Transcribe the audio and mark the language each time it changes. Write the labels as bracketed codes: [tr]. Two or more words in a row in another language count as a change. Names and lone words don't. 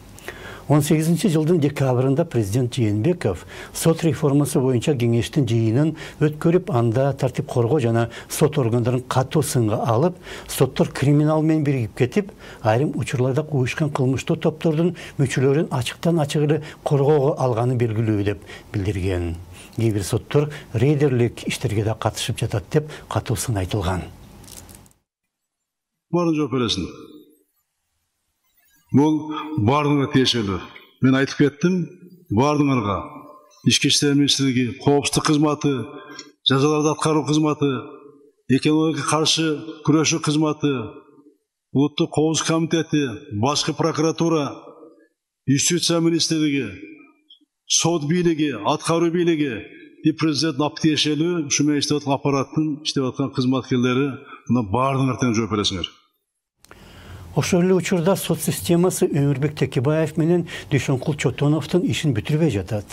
[ky] 18 жылдын декабрында президент Жээнбеков сот реформасы боюнча кеңештин жыйынын өткөрүп, анда тартип коргоо жана сот органдарын катуу сынга алып, соттор криминал менен биригип кетип, айрым учурларда уюшкан кылмыштуу топтордун мүчөлөрүн ачыктан-ачык эле коргоого алганы белгилүү деп билдирген. Кээ бир соттор рейдерлик иштерге да катышып жатат деп катуу сын айтылган. Барын жооп бересиң. [kk] Бұл бардыңа тиешелі. Мен айтып кеттім, бардыңарға. Ішкі істер министрлігі, қауіпсіздік қызматы, жазаларды атқару қызматы, экономикаға қарсы күресу қызматы, ұлттық қауіпсіздік комитеті, басқа прокуратура, юстиция министрлігі, [ky] сот бийлиги, атқару бийлиги и президент аптиешелі, шумен иштеп аткан аппараттың иштеп аткан кызматкерлери мына бардыңар жооп бересиңер. Ошол эле учурда сот системасы Өмүрбек Текебаев менен Дүйшөнкул Чотоновдун ишин бүтүрбөй жатат.